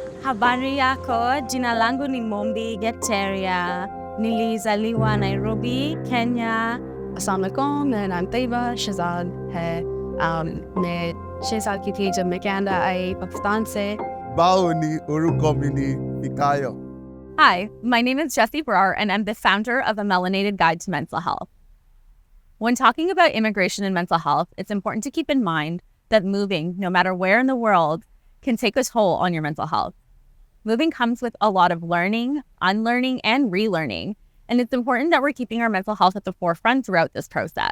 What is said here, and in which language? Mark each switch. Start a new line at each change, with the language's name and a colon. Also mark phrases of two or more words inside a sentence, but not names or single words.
Swahili: Habari yako, jina langu ni Mombi Geteria. Nilizaliwa Nairobi, Kenya.
Arabic: السلام علیکم,
Urdu: میرا نام طیبہ شہزاد ہے. میں 6 سال کی تھی جب میں کینیڈا آئی پاکستان سے.
Yoruba: Báwo ni orúkọ mi ni Fikayo.
English: Hi, my name is Jessie Brar, and I'm the founder of A Melanated Guide to Mental Health. When talking about immigration and mental health, it's important to keep in mind that moving, no matter where in the world, can take a toll on your mental health. Moving comes with a lot of learning, unlearning, and relearning, and it's important that we're keeping our mental health at the forefront throughout this process.